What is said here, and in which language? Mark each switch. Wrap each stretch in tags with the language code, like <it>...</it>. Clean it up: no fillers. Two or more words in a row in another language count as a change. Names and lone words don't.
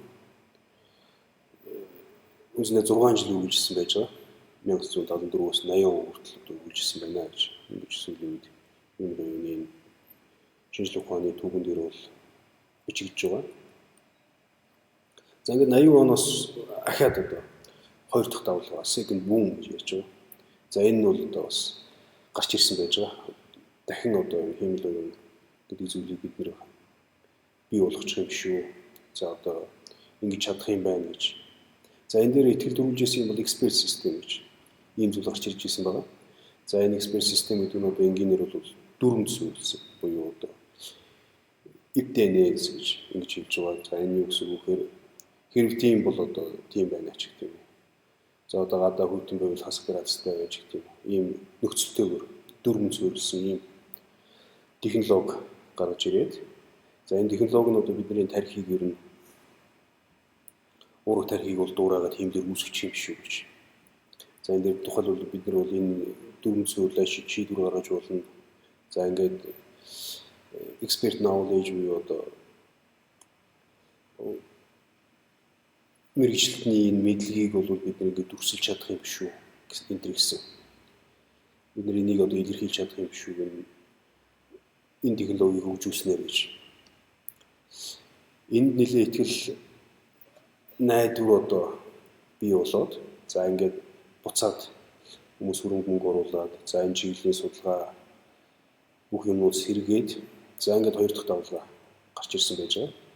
<mn>Үндсэндээ 6 жил үргэлжилсэн байж байгаа. 1974-өөс 80 он хүртэл одоо үргэлжилсэн байна гэж ингэж сүүлийн үед хиймэл оюуны шинжлэх ухааны түүхэн дээр бол бичигдэж байгаа. За ингээд 80 оноос ахаад одоо хоёр дахь давлгаа</mn> <en>second boom</en> <mn>гэж ярьж байгаа. За энэ нь бол одоо бас гарч ирсэн байж байгаа. Дахин одоо хиймэл оюун гэдэг зүйлийг бид нэр бий болгочих юм шүү. За одоо ингэж чадах юм байна гэж. За энэ дээр итгэл төрүүлжсэн юм бол</mn> <en>expert system</en> <mn>гэж ийм зүйл гарч ирж ирсэн байна. За энэ</mn> <en>expert system</en> <mn>гэдэг нь одоо энгийнээр бол дүрм зүйлсэн буюу одоо ипдэнэс гэж ингэж хэлж байгаа. За энэ юу гэсэн үг вэ? Хэрэг тийм бол одоо тийм байна ч гэх юм. За одоо гадаа хүйтэн байвал хасах градустай байж гэх юм. Ийм нөхцөлтэйгээр дүрм зүйлсэн ийм технологи гарч ирээд за энэ технологи нь одоо бидний тархийг ер нь ураг тархийг бол дуурайгаад хиймлэр үүсгэж юм шүү гэж. За энэ дээр тухайлбал бид нар бол энэ дүрм зүйлээ шийдвэр гаргаж болно. За ингээд</mn> <en>expert knowledge</en> <mn>буюу одоо мэрэгчлэлтний энэ мэдлэгийг бол бид нэг ингээд дүрсэлж чадах юм биш үү гэсэн энэ гэсэн. Бид нар энийг одоо илэрхийлж чадах юм биш үү гэн энэ технологиг хөгжүүлснээр гэж. Энд нэлээ итгэл найдвар одоо бий болоод за ингээд буцаад хүмүүс хөрөнгө мөнгө оруулаад за энэ чиглэлийн судалгаа бүх юмнууд сэргээд за ингээд хоёр дахь давлгаа гарч ирсэн байж байгаа.</mn>